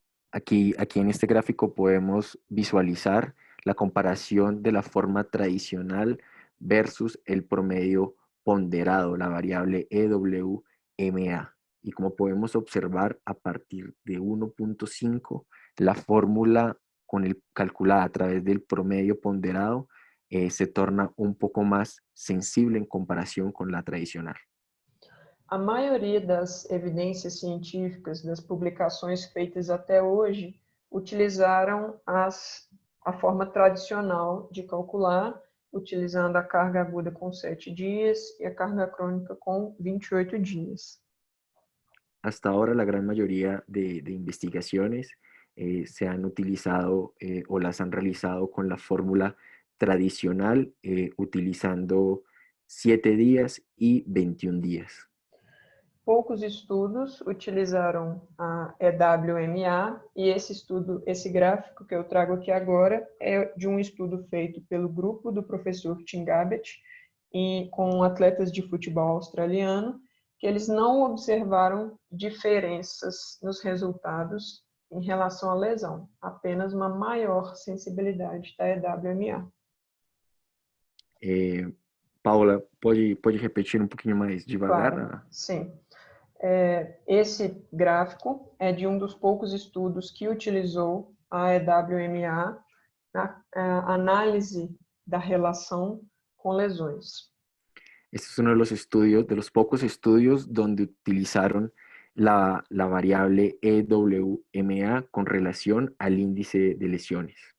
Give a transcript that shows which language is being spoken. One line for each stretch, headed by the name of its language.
Spanish: Aquí en este gráfico podemos visualizar la comparación de la forma tradicional versus el promedio ponderado, la variable EWMA. Y como podemos observar, a partir de 1.5, la fórmula calculada a través del promedio ponderado se torna un poco más sensible en comparación con la tradicional.
Portuguese: A maioria das evidências científicas, das publicações feitas até hoje, utilizaram a forma tradicional de calcular, utilizando a carga aguda com 7 dias e a carga crônica com 28 dias.
Spanish: Hasta ahora la gran mayoría de investigaciones se han utilizado o las han realizado con la fórmula tradicional utilizando 7 días y 21 días.
Portuguese: Poucos estudos utilizaram a EWMA e esse gráfico que eu trago aqui agora é de um estudo feito pelo grupo do professor Tim Gabbett com atletas de futebol australiano, que eles não observaram diferenças nos resultados em relação à lesão, apenas uma maior sensibilidade da EWMA. Paula, pode repetir um pouquinho mais devagar? Claro, sim. Esse gráfico é de um dos poucos estudos que utilizou a EWMA na análise da relação com lesões.
Spanish: Este es uno de los estudios, de los pocos estudios donde utilizaron la variable EWMA con relación al índice de lesiones.